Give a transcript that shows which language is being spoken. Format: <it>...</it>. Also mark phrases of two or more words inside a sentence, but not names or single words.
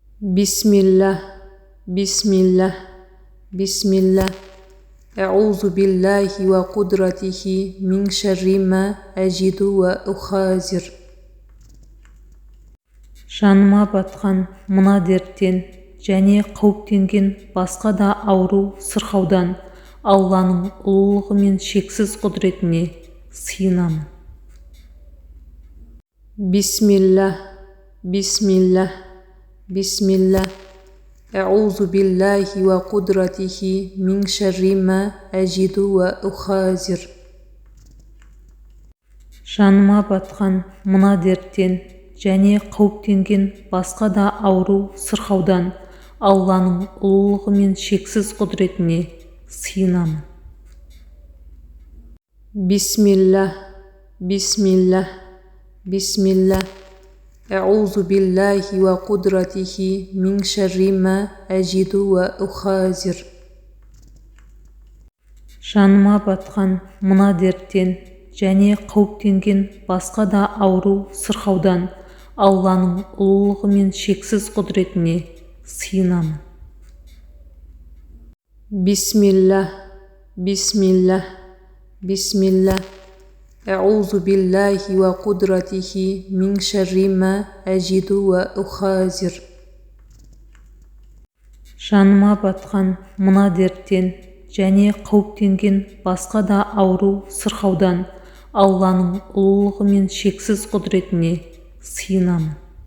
<ar>بسم الله بسم الله بسم الله. أعوذ بالله وقدرته من شر ما أجد وأحاذر.</ar> <kk>Жаныма батқан мына дерттен және қауіптенген басқа да ауру сырқаудан Алланың ұлылығы мен шексіз құдіретіне сыйынамын.</kk> <ar>بسم الله بسم الله بسم الله. أعوذ بالله وقدرته من شر ما أجد وأحاذر.</ar> <kk>Жаныма батқан мына дерттен және қауіптенген басқа да ауру сырқаудан Алланың ұлылығы мен шексіз құдіретіне сыйынамын.</kk> <ar>بسم الله بسم الله بسم الله. أعوذ بالله وقدرته من شر ما أجد وأحاذر.</ar> <kk>Жаныма батқан мына дерттен және қауіптенген басқа да ауру сырқаудан Алланың ұлылығы мен шексіз құдіретіне сыйынамын.</kk> <ar>بسم الله بسم الله بسم الله. أعوذ بالله وقدرته من شر ما أجد وأحاذر.</ar> <kk>Жаныма батқан мына дерттен және қауіптенген басқа да ауру сырқаудан Алланың ұлылығы мен шексіз құдіретіне сыйынамын.</kk>